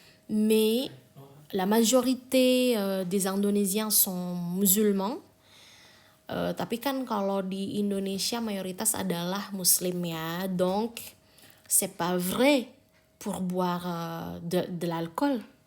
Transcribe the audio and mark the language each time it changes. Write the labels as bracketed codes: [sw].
[fr] Mais la majorité des Indonésiens sont musulmans. [id] Tapi kan kalau di Indonesia mayoritas adalah muslim ya. [fr] Donc c'est pas vrai pour boire de l'alcool.